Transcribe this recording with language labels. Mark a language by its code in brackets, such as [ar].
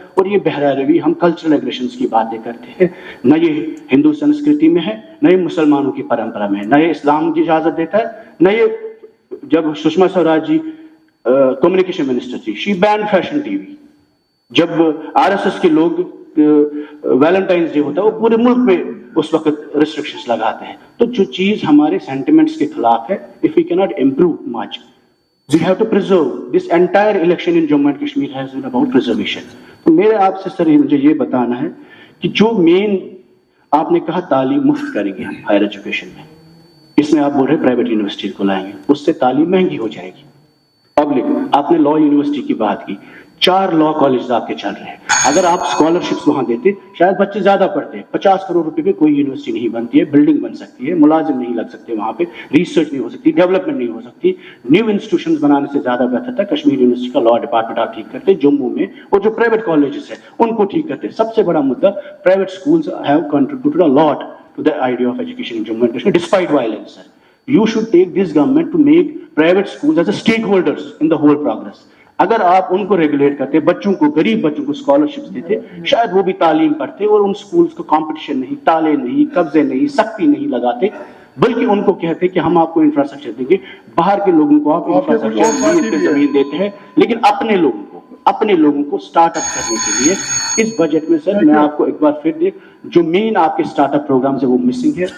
[ur] اور یہ بہرہ روی ہم کلچرل ایگریشنز کی باتیں کرتے ہیں, نہ یہ ہندو سنسکرتی میں ہے, نہ یہ مسلمانوں کی پرمپرا میں ہے, نہ یہ اسلام کی اجازت دیتا ہے, نہ یہ جب سشما سوراج جی کمیونیکیشن منسٹر تھی, [en] She been fashion TV. [ur] جب آر ایس ایس کے لوگ ویلنٹائنس ڈے ہوتا ہے وہ پورے ملک میں اس وقت ریسٹرکشنز لگاتے ہیں. تو جو چیز ہمارے سینٹیمنٹس کے خلاف ہے, [en] if we cannot improve much, we have to preserve. This entire election in Jammu and Kashmir has been about preservation. [ur] تو میرے آپ سے سر مجھے یہ بتانا ہے کہ جو مین آپ نے کہا تعلیم مفت کریں گے ہم ہائر ایجوکیشن میں, اس میں آپ بول رہے پرائیویٹ یونیورسٹی کو لائیں گے, اس سے تعلیم مہنگی ہو جائے گی. پبلک, آپ نے لا یونیورسٹی کی بات کی, 4 لا کالجز آپ کے چل رہے ہیں. اگر آپ اسکالرشپس وہاں دیتے شاید بچے زیادہ پڑھتے ہیں. 50 کروڑ روپے پہ کوئی یونیورسٹی نہیں بنتی ہے, بلڈنگ بن سکتی ہے, ملازم نہیں لگ سکتے وہاں پہ, ریسرچ نہیں ہو سکتی, ڈیولپمنٹ نہیں ہو سکتی. نیو انسٹیٹیوشنز بنانے سے زیادہ بہتر تھا کشمیر یونیورسٹی کا لا ڈپارٹمنٹ آپ ٹھیک کرتے جموں میں, اور جو پرائیویٹ کالجز ہیں ان کو ٹھیک کرتے. سب سے بڑا مدعا, [en] Private schools have contributed a lot to the idea of education in Jammu and Kashmir despite violence. You should take this government to make private schools as a stakeholders in the whole progress. [ur] اگر آپ ان کو ریگولیٹ کرتے, بچوں کو, غریب بچوں کو scholarships دیتے, شاید وہ بھی تعلیم پڑھتے اور ان سکولز کو کمپٹیشن نہیں, تالے نہیں, قبضے نہیں, سختی نہیں لگاتے, بلکہ ان کو کہتے کہ ہم آپ کو انفراسٹرکچر دیں گے. باہر کے لوگوں کو آپ انفراسٹرکچر زمین دیتے ہیں, لیکن اپنے لوگوں کو سٹارٹ اپ کرنے کے لیے اس بجٹ میں سر میں آپ کو ایک بار پھر جو مین آپ کے سٹارٹ اپ پروگرامز ہے وہ مسنگ ہے.